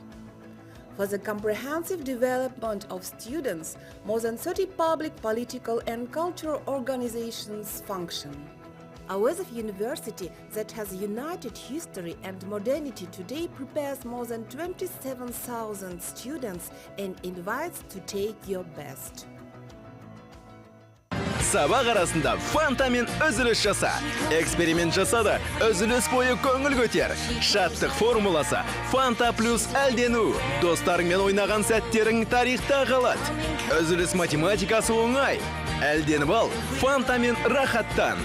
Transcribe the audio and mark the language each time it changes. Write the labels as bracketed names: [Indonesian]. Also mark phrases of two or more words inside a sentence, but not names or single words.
[English] For the comprehensive development of students, more than 30 public, political and cultural organizations function. Azerbaijan University, that has united history and modernity, today prepares more than 27,000 students and invites to take your best. [Kazakh] Сабақ арасында фантамен үзіліс жаса. Эксперимент жасады, үзіліс бойы көңіл көтер. Шаттық формуласы Фанта плюс әлдену. Достарыңмен ойнаған сәттерің тарихта қалады. Үзіліс математикасы оңай. Әлденіп ал, фантамен рахаттан.